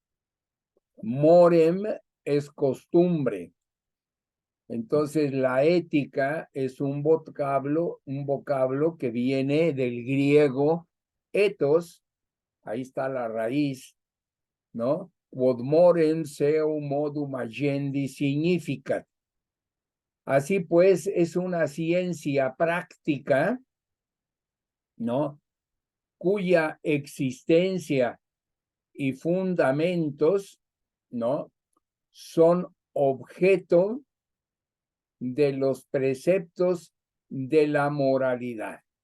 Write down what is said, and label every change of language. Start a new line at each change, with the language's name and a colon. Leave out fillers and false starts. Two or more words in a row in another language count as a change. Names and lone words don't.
Spanish: Morem es costumbre. Entonces, la ética es un vocablo que viene del griego ethos, ahí está la raíz, ¿no?
Latin: Quod morem seu modum agendi significat.
Spanish: Así pues, es una ciencia práctica, ¿no? Cuya existencia y fundamentos, ¿no? Son objeto de los preceptos de la moralidad.